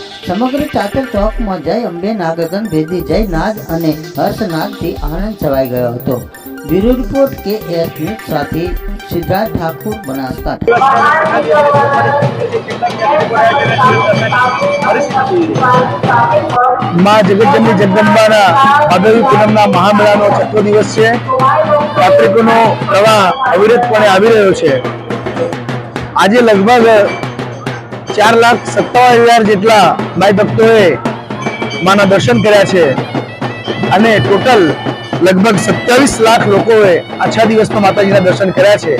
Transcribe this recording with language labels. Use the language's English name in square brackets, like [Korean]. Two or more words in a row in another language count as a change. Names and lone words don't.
[Gujarati] સમગ્ર ચાચર ચોકમાં જય અંબે નાગગન ભેદી જય નાદ અને હર્ષનાદથી આનંદ છવાઈ ગયો હતો। બ્યુરો રિપોર્ટ KS ન્યૂઝ સાથે સિદ્ધાર્થ ઠાકુર, બનાસકાંઠા। માં જગતજનની જગદંબાના ભાદરવી પૂનમના મહામેળાનો છઠો દિવસ છે। યાત્રિકોનો પ્રવાહ અવિરતપણે આવી રહ્યો છે। આજે લગભગ 4,57,000 જેટલા માઈ ભક્તોએ માના દર્શન કર્યા છે અને ટોટલ લગભગ 27 લાખ લોકોએ આ 6 દિવસમાં માતાજીના દર્શન કર્યા છે।